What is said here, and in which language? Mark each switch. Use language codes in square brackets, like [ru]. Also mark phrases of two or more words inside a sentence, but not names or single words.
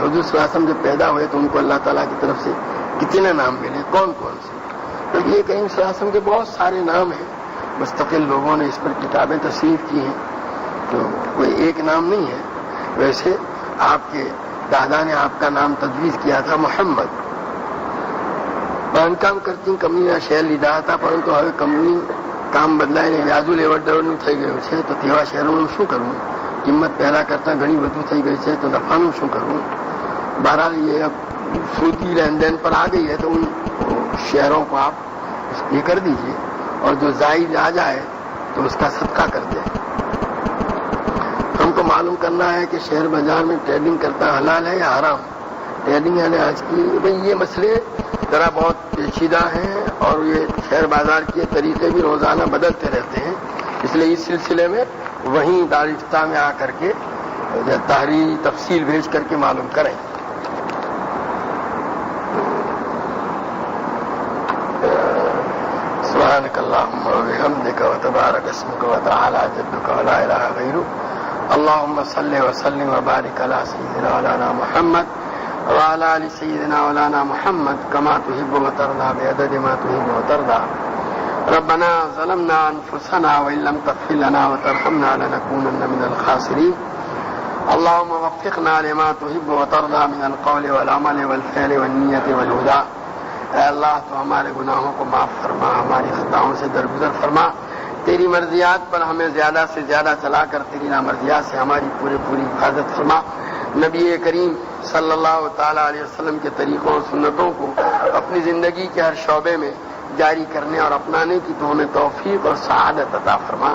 [ur] حضور صلی اللہ علیہ وسلم جب پیدا ہوئے تو ان کو اللہ تعالیٰ کی طرف سے کتنے نام ملے، کون کون سے؟ تو یہ کریم صلی اللہ علیہ وسلم کے بہت سارے نام ہیں. مستقل لوگوں نے اس پر کتابیں تصنیف کی ہیں، تو کوئی ایک نام نہیں ہے. ویسے آپ کے دادا نے آپ کا نام تجویز کیا تھا محمد. [gu] બાંધકામ કરતી કંપનીના શેર લીધા હતા, પરંતુ હવે કંપની કામ બદલાઈને વ્યાજુ લેવડ દેવડનું થઈ ગયું છે, તો તેવા શેરોનું શું કરવું? કિંમત પહેલા કરતાં ઘણી વધુ થઈ ગઈ છે, તો નફાનું શું કરવું? [ur] બહરહાલ یہ اب سودی لین دین پر آ گئی ہے تو ان شہروں کو آپ یہ کر دیجیے اور جو زائد آ جائے تو اس کا صدقہ کر دیں. ہم کو معلوم کرنا ہے کہ شہر بازار میں ٹریڈنگ کرنا حلال ہے یا حرام. ٹریڈنگ یعنی آج کی یہ مسئلے ذرا بہت پیچیدہ ہیں اور یہ شہر بازار کے طریقے بھی روزانہ بدلتے رہتے ہیں. اس لیے اس سلسلے میں وہیں دارالفتہ میں آ کر کے تحریری تفصیل بھیج کر کے معلوم کریں. [ar] سبحانك اللهم وبحمدك وتبارك اسمك وتعالى جدك ولا اله غيرك. اللهم صل وسلم وبارك على سيدنا مولانا محمد وعلى ال سيدنا مولانا محمد كما تحب وترضى بعدد ما تحب وترضى. ربنا ظلمنا انفسنا وان لم تغفر لنا وترحمنا لنكونن من الخاسرين. اللهم وفقنا لما تحب وترضى من القول والعمل والفعل والنية والهدى. [ur] اے اللہ تو ہمارے گناہوں کو معاف فرما، ہماری خطاؤں سے درگزر فرما. تیری مرضیات پر ہمیں زیادہ سے زیادہ چلا کر تیری نامرضیات سے ہماری پوری حفاظت فرما. نبی کریم صلی اللہ تعالیٰ علیہ وسلم کے طریقوں اور سنتوں کو اپنی زندگی کے ہر شعبے میں جاری کرنے اور اپنانے کی تو ہمیں توفیق اور سعادت عطا فرما.